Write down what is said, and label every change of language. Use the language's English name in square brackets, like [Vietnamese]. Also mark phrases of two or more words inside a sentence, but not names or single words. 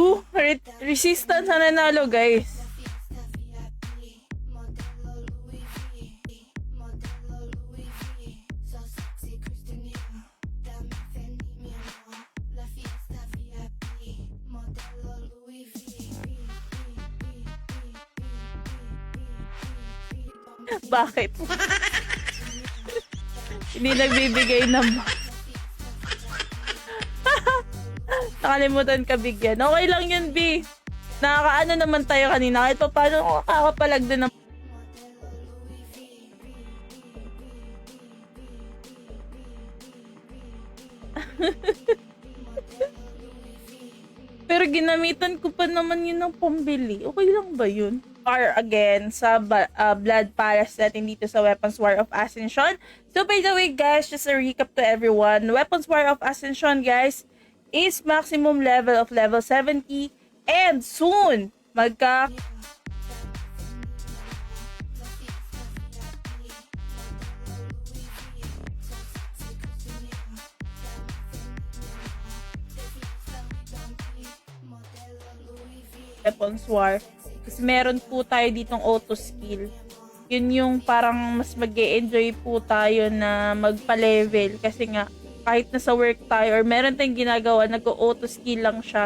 [Filipino] Resistance na nanalo guys. [Spanish] Fiesta VIP, Modelo Louis V, Modelo Louis V. [English] So sexy, [Spanish] Christian Dior. Dame Fendi, mi amor. La fiesta VIP, Modelo Louis V. [Filipino] Bakit? Hindi nagbibigay ng nakalimutan ka bigyan. Okay lang yun, B. Nakakaano naman tayo kanina. Kahit pa paano makakapalag din ng... Pero ginamitan ko pa naman yun ng pambili. Okay lang ba yun? [English] Or again, [Filipino] sa Blood Palace natin dito sa Weapons War of Ascension. [English] So by the way guys, just a recap to everyone. Weapons War of Ascension guys, is maximum level of level 70 and soon Weapons War is [Filipino] meron po tayo ditong [English] auto skill. [Filipino] Yun yung parang mas mag-e-enjoy po tayo na magpa-level kasi nga kahit nasa work tayo or meron tayong ginagawa, nag- [English] auto skill [Filipino] lang siya.